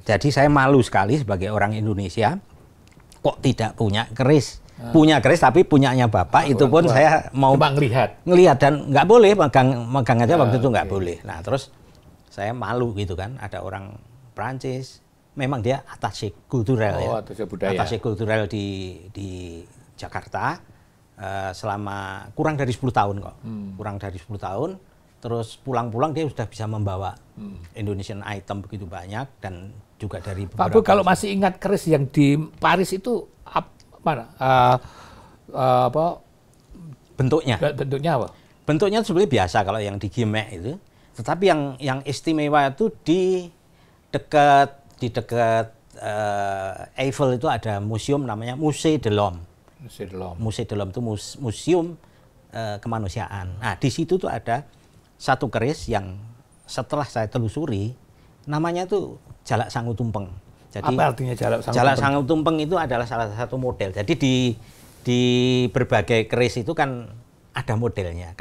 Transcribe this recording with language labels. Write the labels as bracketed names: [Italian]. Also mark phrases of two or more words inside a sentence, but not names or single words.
[Indonesian] Jadi saya malu sekali sebagai orang Indonesia kok tidak punya keris. Punya keris tapi punyanya bapak itu pun saya mau cuma ngelihat dan nggak boleh megang aja waktu itu nggak boleh. Nah terus saya malu gitu kan, ada orang Prancis, memang dia [French] attaché kulturel attaché kulturel [Indonesian] di Jakarta selama kurang dari 10 tahun kok, kurang dari 10 tahun. Terus pulang-pulang dia sudah bisa membawa [English] Indonesian item [Indonesian] begitu banyak dan juga dari Pak Bu, kalau masih ingat keris yang di Paris itu mana? Bentuknya? Bentuknya apa? Bentuknya sebenarnya biasa kalau yang di Gimek itu. Tetapi yang istimewa itu di dekat Eiffel itu ada museum namanya Musée de l'Homme. Musée de l'Homme itu museum kemanusiaan. Nah di situ tuh ada satu keris yang setelah saya telusuri namanya tuh Jalak Sangu Tumpeng. Jadi, apa artinya Jalak Sangu Tumpeng itu adalah salah satu model. Jadi di berbagai keris itu kan ada modelnya.